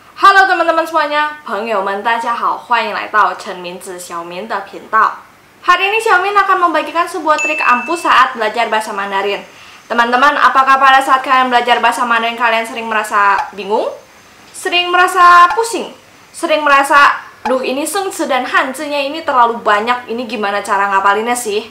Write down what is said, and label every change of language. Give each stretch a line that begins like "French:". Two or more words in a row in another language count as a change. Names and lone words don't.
Indonesian: Halo teman-teman semuanya,
Chinese: 朋友们大家好，欢迎来到陈明子小明的频道。
Indonesian: Hari ini Xiaomin akan membagikan sebuah trik ampuh saat belajar bahasa Mandarin. Teman-teman, apakah pada saat kalian belajar bahasa Mandarin kalian sering merasa bingung? Sering merasa pusing? Sering merasa, duh ini sengce dan hanzinya ini terlalu banyak, ini gimana cara ngapalinnya sih?